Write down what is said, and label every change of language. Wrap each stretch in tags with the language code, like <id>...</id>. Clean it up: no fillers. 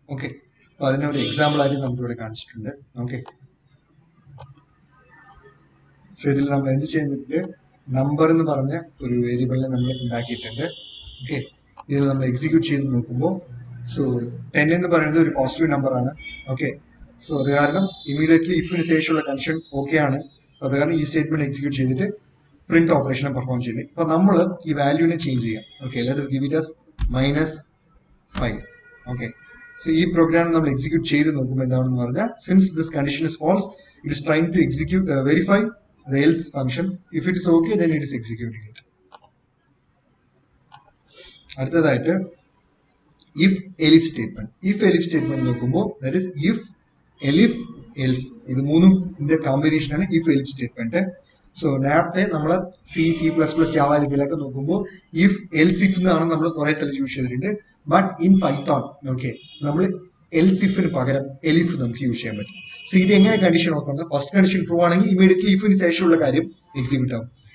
<ml>Okay, അപ്പൊ അതിനൊരു example ആയിട്ട് നമുക്ക് ഇവിടെ കാണിച്ചിട്ടുണ്ട്. ഓക്കെ, സോ ഇതിൽ നമ്മൾ എന്ത് ചെയ്യുന്നുണ്ട്, നമ്പർ എന്ന് പറഞ്ഞ ഒരു വേരിയബിളിനെ നമ്മൾ ഉണ്ടാക്കിയിട്ടുണ്ട്. ഓക്കെ, ഇതിൽ നമ്മൾ എക്സിക്യൂട്ട് ചെയ്ത് നോക്കുമ്പോൾ സോ 10 എന്ന് പറയുന്നത് ഒരു പോസിറ്റീവ് നമ്പർ ആണ്. ഓക്കെ, സോ അത് കാരണം ഇമീഡിയറ്റ്ലി ഇഫിന് ശേഷമുള്ള കണ്ടീഷൻ ഓക്കെ ആണ്. സോ അത് കാരണം ഈ സ്റ്റേറ്റ്മെന്റ് എക്സിക്യൂട്ട് ചെയ്തിട്ട് പ്രിന്റ് ഓപ്പറേഷൻ പെർഫോം ചെയ്യുന്നത്. ഇപ്പൊ നമ്മൾ ഈ വാല്യൂവിനെ ചേഞ്ച് ചെയ്യാം.</ml> <en>Okay, let us give it as -5.</en> <ml>Okay, so ഈ പ്രോഗ്രാം നമ്മൾ എക്സിക്യൂട്ട് ചെയ്ത് നോക്കുമ്പോൾ എന്താണെന്ന് പറഞ്ഞാൽ,</ml> <en>Since this condition is false, it is trying to execute verify the else function. If it is okay, then it is executing it.</en> <ml>അടുത്തതായിട്ട് if elif statement. if elif statement നോക്കുമ്പോൾ</ml> <en>that is if elif else,</en> <ml>ഇത് മൂന്നും combination ആണ് if elif statement. So നേരത്തെ നമ്മൾ C++, Java ഇതിലൊക്കെ നോക്കുമ്പോൾ if else if എന്നാണ് നമ്മൾ കുറെ സ്ഥലത്ത് യൂസ് ചെയ്തിട്ടുണ്ട്. ബട്ട് ഇൻ പൈത്തോൺ ഓക്കെ നമ്മൾ else ifന് പകരം elif നമുക്ക് യൂസ് ചെയ്യാൻ പറ്റും. സോ ഇത് എങ്ങനെ കണ്ടീഷൻ നോക്കുന്നത്, ഫസ്റ്റ് കണ്ടീഷൻ ട്രൂ ആണെങ്കിൽ ഇമീഡിയറ്റ്ലി ഇഫിന് ശേഷമുള്ള കാര്യം എക്സിക്യൂട്ട് ആവും.</ml>